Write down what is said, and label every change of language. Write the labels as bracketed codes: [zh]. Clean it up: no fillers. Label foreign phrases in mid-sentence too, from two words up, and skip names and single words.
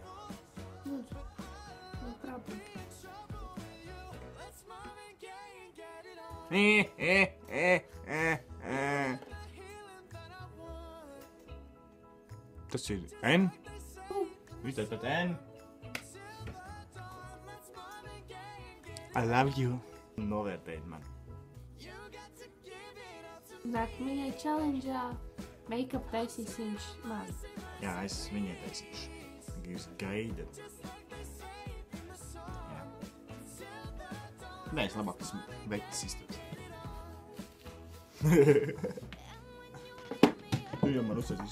[lv] Lūdzu. [en] No problem. [lv] Tas ir N? Viss tātad N. [en] I love you. [lv] Novērtējiet man. Nākamajai challenge'ā make-up taisīs viņš man. Jā, es viņai taisīšu. Jūs gaidat. Jā. Nē, es labāk esmu veķis izturēs. Tu jau man uzsācis